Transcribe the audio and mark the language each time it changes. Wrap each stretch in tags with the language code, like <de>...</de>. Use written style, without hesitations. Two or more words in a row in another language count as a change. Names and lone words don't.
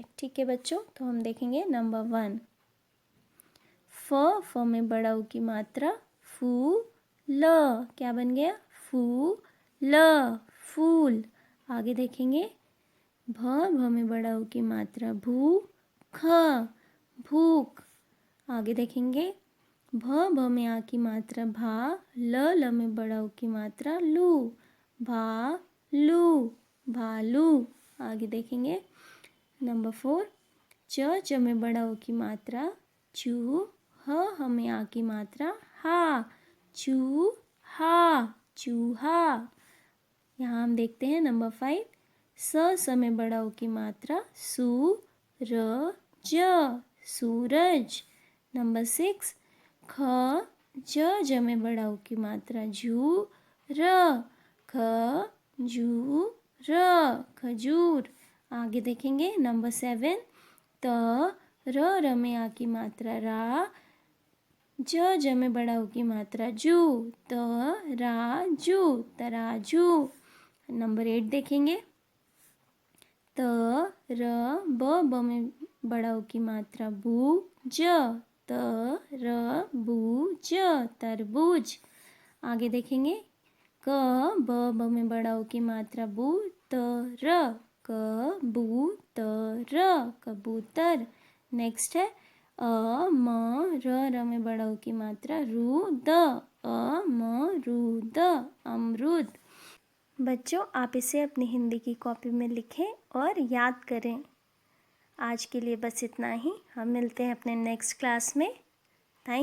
<hi>ठीक है बच्चों, तो हम देखेंगे नंबर 1, फ में बड़ा ऊ की मात्रा, फू ल। क्या बन गया? फू ल, फूल। आगे देखेंगे, भ में बड़ा ऊ की मात्रा, भू ख, भूख। आगे देखेंगे, भ में आ की मात्रा, भा, ल में बड़ा ऊ की मात्रा, लू, भा लू, भालू। आगे देखेंगे नंबर 4, च में बड़ा ऊ की मात्रा, चू, ह में आ की मात्रा, हा, चू हा, चूहा। यहाँ हम देखते हैं नंबर 5, स में बड़ा ऊ की मात्रा, सू र ज, सूरज। नंबर 6, ख ज में बड़ा ऊ की मात्रा, झू र, ख जू र खजूर। आगे देखेंगे नंबर 7 त र में आ की मात्रा रा, ज में बड़ा ऊ की मात्रा जू, त रा जू, तराजू। नंबर 8 देखेंगे त र ब में बड़ा ऊ की मात्रा बू, ज, त र बू ज, तरबूज। आगे देखेंगे क ब में बड़ा ऊ की मात्रा बू, त र, क बू त र, कबूतर। नेक्स्ट है अ म र में बड़ा ऊ की मात्रा रू, द, अ म रू द, अमरूद। बच्चों, आप इसे अपनी हिंदी की कॉपी में लिखें और याद करें। आज के लिए बस इतना ही। हम मिलते हैं अपने नेक्स्ट क्लास में।</hi>